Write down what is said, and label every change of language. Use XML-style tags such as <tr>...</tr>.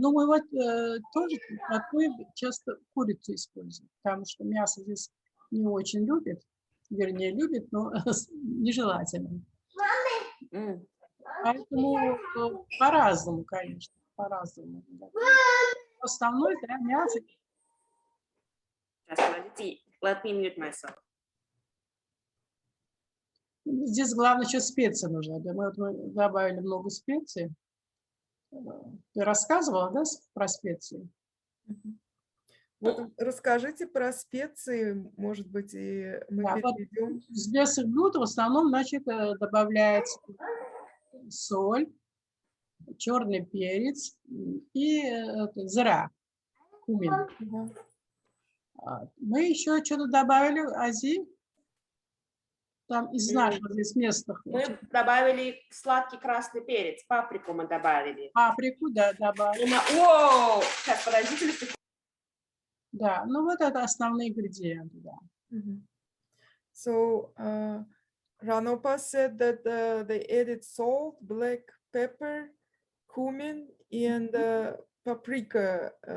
<ru>Ну, мы вот тоже часто курицу используем, потому что мясо здесь не очень любят, вернее, любят, но нежелательно. Поэтому по-разному, конечно, по-разному. Да. Основной, да, мясо. Сейчас, подождите,</ru> <en>let me mute myself.</en> <ru>Здесь главное еще специи нужно. Да? Мы добавили много специй. Ты рассказывала, да, про специи? Вот расскажите про специи, может быть, и мы Да, вот перейдем. в специях блюд в основном, значит, добавляется соль, черный перец и зира, кумин. Мы еще что-то добавили, Ази, там из наших здесь местных. Мы добавили сладкий красный перец, паприку мы добавили. Паприку, да, добавили. Воу! Сейчас, подождите. Да, ну вот это основные ингредиенты, да.</ru> <en>So, Ranopa said that they added salt, black pepper, cumin, and paprika.</en>